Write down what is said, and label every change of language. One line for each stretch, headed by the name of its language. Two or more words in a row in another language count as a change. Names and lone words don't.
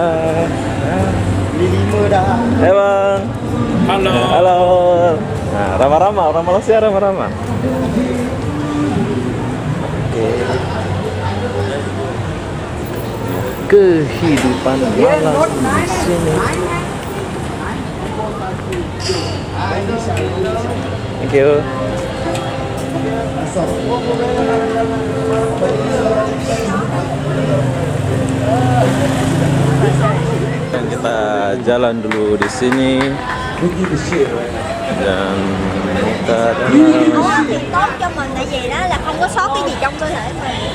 Indonesian: Lima dah. Hai bang. Halo. Halo. Nah, ramah-ramah, orang Malaysia ramah-ramah. Oke. Kehidupan malam di sini.
English: Thank you.
Indonesian: Dan kita jalan dulu di sini. Dan kita
Vietnamese: Nấu ăn thì tốt cho mình tại vì đó là không có sót cái gì trong cơ thể mình.